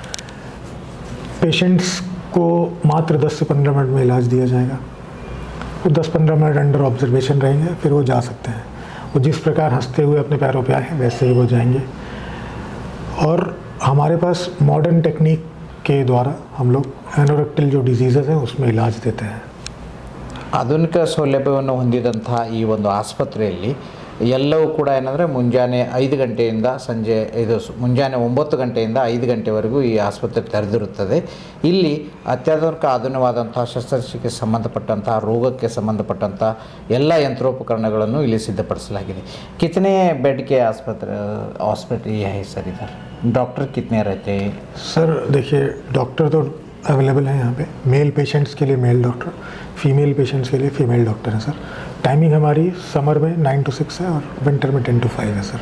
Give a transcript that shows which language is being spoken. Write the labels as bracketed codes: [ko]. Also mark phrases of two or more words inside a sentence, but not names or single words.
[hi] पेशेंट्स को मात्र 10 से 15 मिनट में इलाज दिया जाएगा। वो 10-15 मिनट [en] under observation [hi] रहेंगे, फिर वो जा सकते हैं। वो जिस प्रकार हंसते हुए अपने पैरों पे आए हैं वैसे ही वो जाएंगे। और हमारे पास [en] modern technique [hi] के द्वारा हम लोग एनोरेक्टल जो डिजीज़ेस हैं उसमें इलाज देते हैं। [kn] ಆಧುನಿಕ ಸೌಲಭ್ಯವನ್ನು ಹೊಂದಿದಂತಹ ಈ ಒಂದು ಆಸ್ಪತ್ರೆಯಲ್ಲಿ ಎಲ್ಲವೂ ಕೂಡ ಏನಂದರೆ ಮುಂಜಾನೆ 5 ಗಂಟೆಯಿಂದ ಸಂಜೆ ಮುಂಜಾನೆ 9 ಗಂಟೆಯಿಂದ 5 ಗಂಟೆವರೆಗೂ ಈ ಆಸ್ಪತ್ರೆ ತೆರೆದಿರುತ್ತದೆ. ಇಲ್ಲಿ ಅತ್ಯಾಧುನಿಕ ಆಧುನಿಕವಾದಂಥ ಶಸ್ತ್ರಚಿಕಿತ್ಸೆಗೆ ಸಂಬಂಧಪಟ್ಟಂಥ ರೋಗಕ್ಕೆ ಸಂಬಂಧಪಟ್ಟಂಥ ಎಲ್ಲ ಯಂತ್ರೋಪಕರಣಗಳನ್ನು ಇಲ್ಲಿ ಸಿದ್ಧಪಡಿಸಲಾಗಿದೆ. [hi] कितने बेड के हॉस्पिटल ये है सर इधर? डॉक्टर कितने रहते हैं? सर देखिए डॉक्टर तो अवेलेबल हैं यहाँ पे। [en] male patients [hi] के लिए [en] male doctor, female patients [hi] के लिए [en] female doctor [hi] है सर। टाइमिंग हमारी समर में 9 to 6 है और विंटर में 10 to 5 है सर।